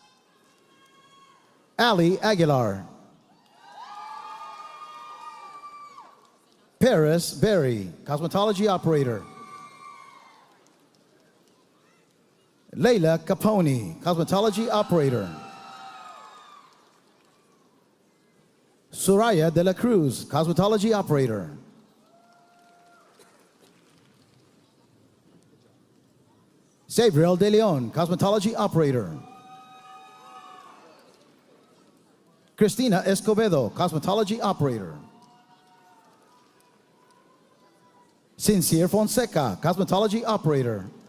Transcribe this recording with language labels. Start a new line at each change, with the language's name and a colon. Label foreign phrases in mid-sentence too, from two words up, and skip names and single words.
English: Ali Aguilar. Paris Berry, Cosmetology Operator. Leila Capone, Cosmetology Operator. Soraya de la Cruz, Cosmetology Operator. Sabriel De Leon, cosmetology operator. Cristina Escobedo, cosmetology operator. Sincere Fonseca, cosmetology operator.